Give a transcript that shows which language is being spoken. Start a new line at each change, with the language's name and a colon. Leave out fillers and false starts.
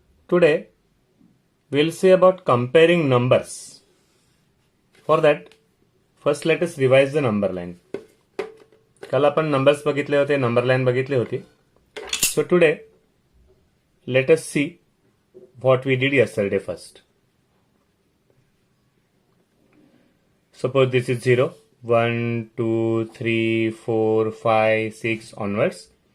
English: today we'll see about comparing numbers. For that, first let us revise the number line.
Marathi: कल आपण numbers बघितले होते, number line बघितली होती.
English: So today let us see what we did yesterday first. Suppose this is 0, 1, 2, 3, 4, 5, 6 onwards.